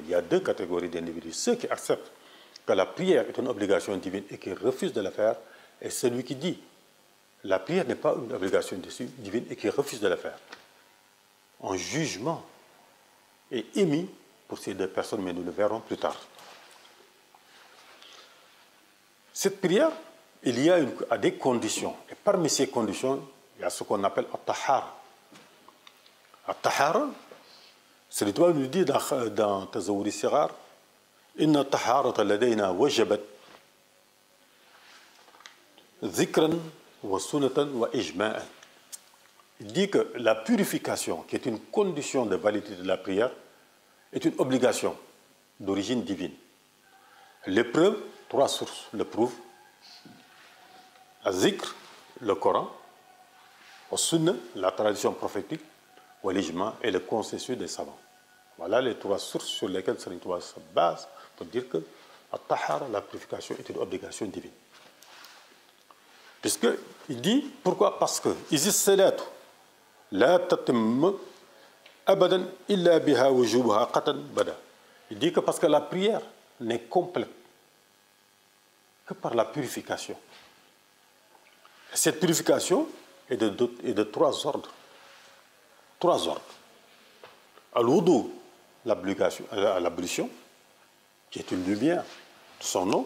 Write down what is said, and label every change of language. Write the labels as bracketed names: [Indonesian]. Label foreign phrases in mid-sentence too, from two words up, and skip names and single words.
[French] Il y a 2 catégories d'individus. Ceux qui acceptent que la prière est une obligation divine et qui refusent de la faire, et celui qui dit la prière n'est pas une obligation divine et qui refuse de la faire. Un jugement est émis pour ces 2 personnes, mais nous le verrons plus tard. Cette prière, il y a des conditions. Et parmi ces conditions, il y a ce qu'on appelle at-tahara. At-tahara, c'est le doigt nous dit dans Tazawwud al-Sighar, [Arabic] إن الطهارة لدينا وجبت ذكرا وسنة وإجماعا. [French] Il dit que la purification, qui est une condition de validité de la prière, est une obligation d'origine divine. L'épreuve, 3 sources le prouvent. Az-zikr, le Coran, As-sunnah, la tradition prophétique, ou l'ijma et le consensus des savants. Voilà les 3 sources sur lesquelles Sri Touba se base pour dire que at-tahara, la purification, est une obligation divine. Puisqu'il dit, pourquoi? Parce que [Arabic] إذ الصلاة لا تتم أبدا إلا بها وجوبها قطعا بدا. [French] Il dit que parce que la prière n'est complète que par la purification. Cette purification est de 3 ordres. 3 ordres. Al-wudu, l'ablution, qui est une lumière de son nom.